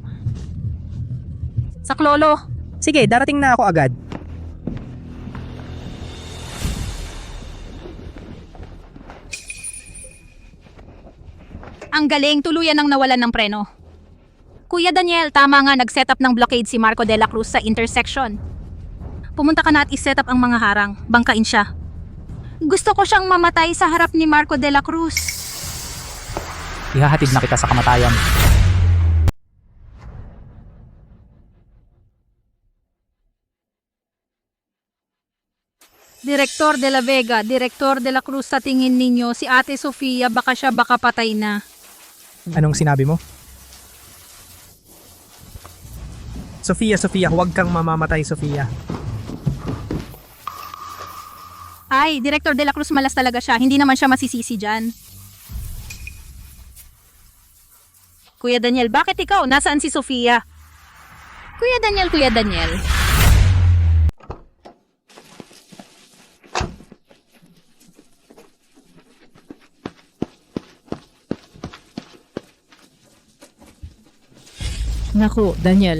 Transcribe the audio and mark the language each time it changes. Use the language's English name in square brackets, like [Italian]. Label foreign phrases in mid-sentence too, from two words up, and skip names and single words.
[Filipino] Saklolo! Sige, darating na ako agad. Ang galing, tuluyan ng nawalan ng preno. Kuya Daniel, tama nga, nag-setup ng blockade si Marco de la Cruz sa intersection. Pumunta ka na at iset up ang mga harang. Bangkain siya. Gusto ko siyang mamatay sa harap ni Marco de la Cruz. ihahatid na kita sa kamatayan. Direktor de la Vega, Direktor de la Cruz, sa tingin ninyo, si Ate Sofia baka patay na. Anong sinabi mo? Sofia, huwag kang mamamatay, Sofia. Ay, Direktor de la Cruz, malas talaga siya. Hindi naman siya masisisi dyan. Kuya Daniel, bakit ikaw? Nasaan si Sofia? Kuya Daniel. Naku, Daniel.